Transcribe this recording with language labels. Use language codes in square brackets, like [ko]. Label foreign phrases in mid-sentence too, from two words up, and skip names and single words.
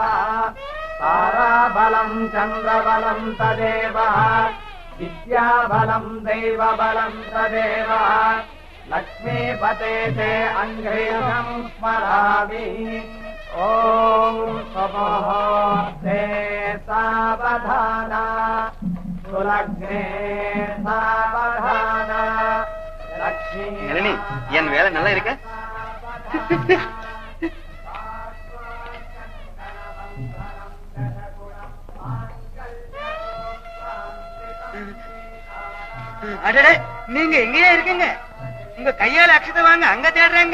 [sa] ताराबलं चन्द्रबलं तदेव विद्याबलं दैवबलं तदेव लक्ष्मीपते ते अङ्घ्रियं स्मरामि ॐ स्वमुहूर्ते सावधाना सुलग्ने सावधाना लक्ष्मी [ta] என் வேலை நல்லா இருக்க அடடே நீங்க எங்கேயா இருக்கீங்க உங்க கையால அக்ஷதை வாங்க அங்க தேடுறாங்க